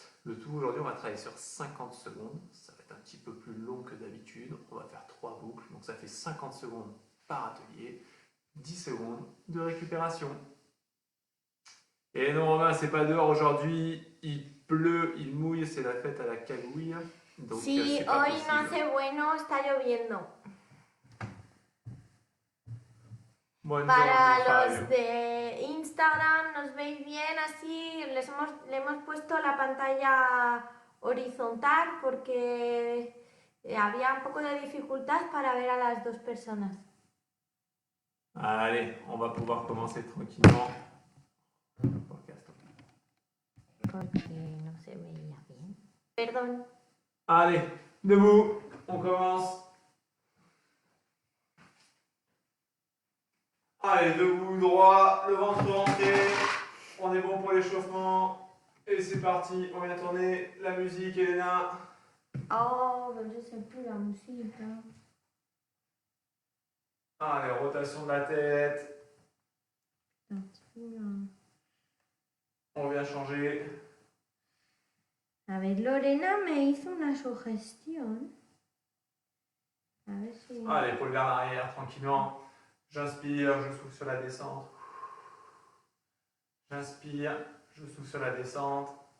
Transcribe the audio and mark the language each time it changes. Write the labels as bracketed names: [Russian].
[French] Le tout aujourd'hui, on va travailler sur 50 secondes. Ça va être un petit peu plus long que d'habitude. On va faire 3 boucles. Donc ça fait 50 secondes par atelier. 10 secondes de récupération. Et non, Romain, c'est pas dehors aujourd'hui. Il pleut, il mouille, c'est la fête à la cagouille. Donc, [Spanish] Sí, [French] c'est pas [Spanish] hoy [French] possible. [Spanish] no hace bueno, está lloviendo. Para los de Instagram nos veis bien así, le hemos puesto la pantalla horizontal porque había un poco de dificultad para ver a las dos personas. [French] Allez, on va pouvoir commencer tranquillement. [Spanish] Porque no se veía bien. Perdón. [French] Allez, debout, on commence. Allez, debout, droit, le ventre rentré. On est bon pour l'échauffement. Et c'est parti, on vient tourner la musique, Elena. Oh, je sais plus la musique. Allez, rotation de la tête. On vient changer. [Spanish] A ver, Lorena me hizo una sugestión. A ver si... [French] Allez, pour le vers l'arrière, tranquillement. J'inspire, je souffle sur la descente. J'inspire, je souffle sur la descente.